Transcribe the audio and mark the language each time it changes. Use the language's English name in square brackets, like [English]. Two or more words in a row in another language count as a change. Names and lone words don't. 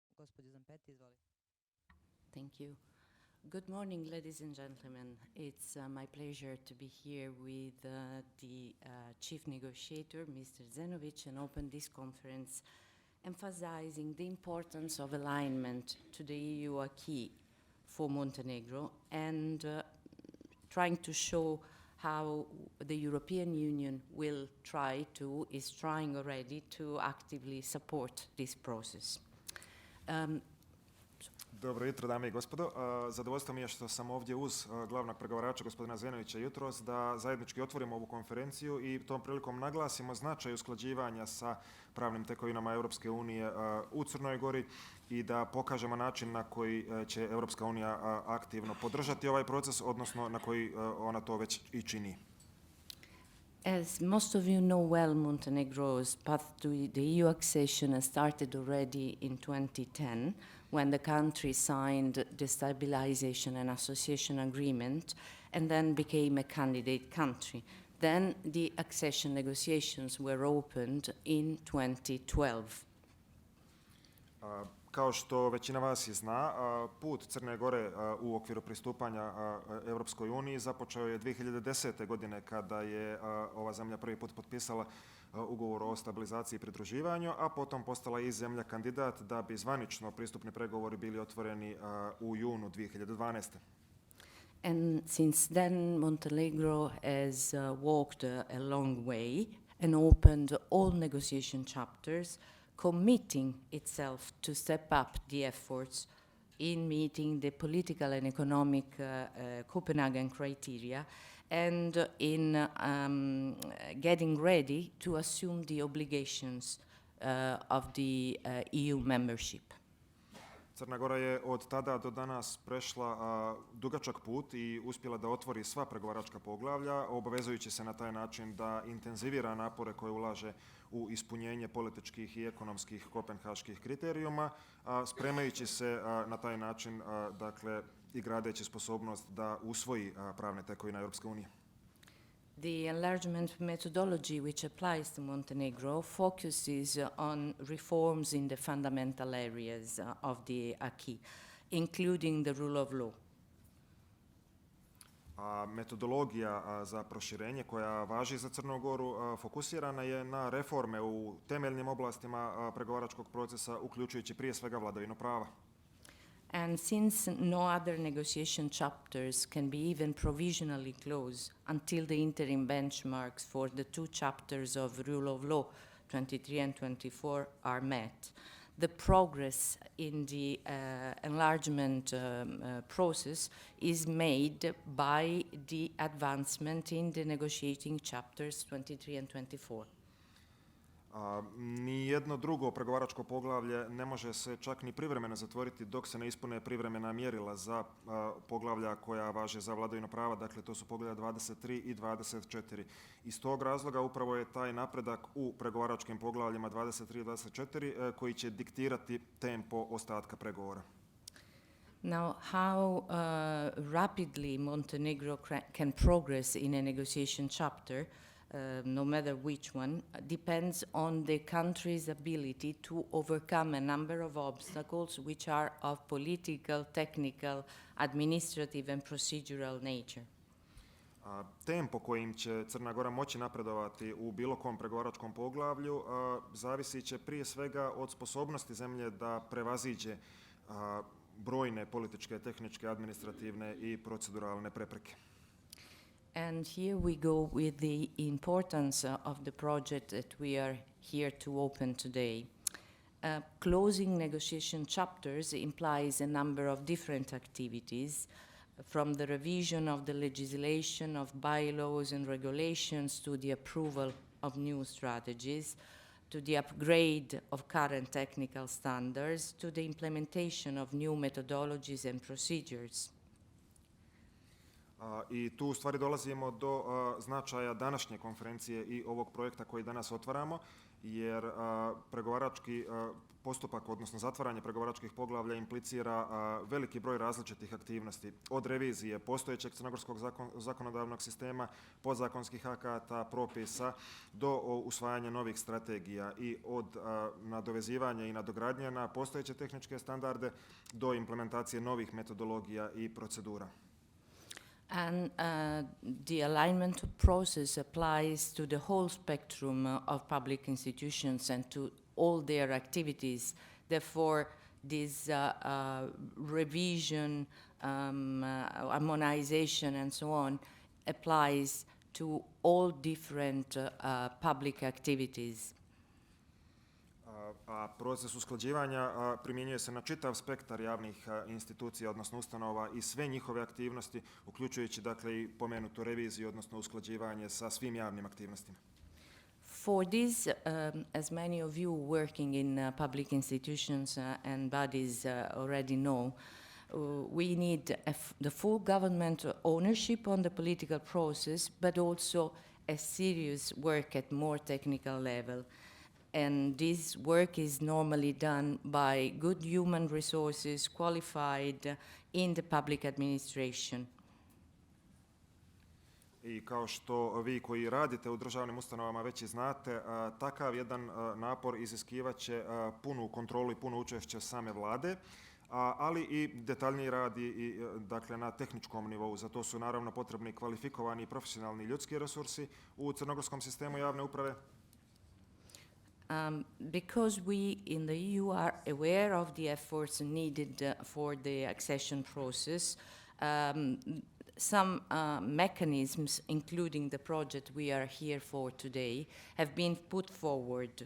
[Serbian] Gospođo Zaneti, izvolite. [English] Thank you. Good morning, ladies and gentlemen. It's my pleasure to be here with the chief negotiator, Mr. Zenovic, and open this conference emphasizing the importance of alignment to the EU acquis for Montenegro and trying to show how the European Union is trying already to actively support this process. [Serbian] Dobro jutro, dame i gospodo. Zadovoljstvo mi je što sam ovdje uz glavnog pregovarača gospodina Zenovića jutros da zajednički otvorimo ovu konferenciju i tom prilikom naglasimo značaj usklađivanja sa pravnim tekovinama Europske unije u Crnoj Gori i da pokažemo način na koji će Europska unija aktivno podržati ovaj proces, odnosno na koji ona to već i čini. [English] As most of you know well, Montenegro's path to the EU accession has started already in 2010, when the country signed the Stabilization and Association Agreement and then became a candidate country. Then the accession negotiations were opened in 2012. [Serbian] Kao što većina vas i zna, put Crne Gore u okviru pristupanja Europskoj uniji započeo je 2010. godine kada je ova zemlja prvi put potpisala ugovor o stabilizaciji i pridruživanju, a potom postala i zemlja kandidat da bi zvanično pristupni pregovori bili otvoreni u junu 2012. [English] And since then, Montenegro has walked a long way and opened all negotiation chapters, committing itself to step up the efforts in meeting the political and economic Copenhagen criteria and in getting ready to assume the obligations of the EU membership. [Serbian] Crna Gora je od tada do danas prešla dugačak put i uspjela da otvori sva pregovaračka poglavlja, obavezujući se na taj način da intenzivira napore koje ulaže u ispunjenje političkih i ekonomskih kopenhaških kriterijuma, spremajući se na taj način, dakle, i gradeći sposobnost da usvoji pravne tekovine Europske unije. [English] The enlargement methodology which applies to Montenegro focuses on reforms in the fundamental areas of the acquis, including the rule of law. [Serbian] Metodologija za proširenje koja važi za Crnu Goru fokusirana je na reforme u temeljnim oblastima pregovaračkog procesa, uključujući prije svega vladavinu prava. [English] And since no other negotiation chapters can be even provisionally closed until the interim benchmarks for the two chapters of rule of law, 23 and 24, are met, the progress in the enlargement process is made by the advancement in the negotiating chapters 23 and 24. [Serbian] Nijedno drugo pregovaračko poglavlje ne može se čak ni privremeno zatvoriti dok se ne ispune privremena mjerila za poglavlja koja važe za vladavinu prava, dakle to su poglavlja 23 i 24. Iz tog razloga upravo je taj napredak u pregovaračkim poglavljima 23 i 24 koji će diktirati tempo ostatka pregovora. [English] Now, how rapidly Montenegro can progress in a negotiation chapter, no matter which one, depends on the country's ability to overcome a number of obstacles which are of political, technical, administrative and procedural nature. [Serbian] Tempo kojim će Crna Gora moći napredovati u bilo kom pregovaračkom poglavlju zavisit će prije svega od sposobnosti zemlje da prevaziđe brojne političke, tehničke, administrativne i proceduralne prepreke. [English] And here we go with the importance of the project that we are here to open today. Closing negotiation chapters implies a number of different activities, from the revision of the legislation of bylaws and regulations to the approval of new strategies, to the upgrade of current technical standards, to the implementation of new methodologies and procedures. [Serbian] I tu u stvari dolazimo do značaja današnje konferencije i ovog projekta koji danas otvaramo, jer pregovarački postupak, odnosno zatvaranje pregovaračkih poglavlja implicira veliki broj različitih aktivnosti, od revizije postojećeg crnogorskog zakonodavnog sistema, podzakonskih akata, propisa, do usvajanja novih strategija i od nadovezivanja i nadogradnje na postojeće tehničke standarde do implementacije novih metodologija i procedura. [English] And the alignment process applies to the whole spectrum of public institutions and to all their activities. Therefore, this revision, harmonization, and so on applies to all different public activities. [Serbian] A proces usklađivanja primjenjuje se na čitav spektar javnih institucija, odnosno ustanova i sve njihove aktivnosti, uključujući dakle i pomenutu reviziju, odnosno usklađivanje sa svim javnim aktivnostima. [English] For this, as many of you working in public institutions and bodies already know, we need the full government ownership on the political process, but also a serious work at more technical level. And this work is normally done by good human resources qualified in the public administration. [Serbian] I kao što vi koji radite u državnim ustanovama već i znate, takav jedan napor iziskivaće punu kontrolu i puno učešće same vlade, ali i detaljniji rad dakle, na tehničkom nivou. Za to su naravno potrebni kvalifikovani i profesionalni ljudski resursi u crnogorskom sistemu javne uprave. [English] Because we in the EU are aware of the efforts needed for the accession process, some mechanisms, including the project we are here for today, have been put forward.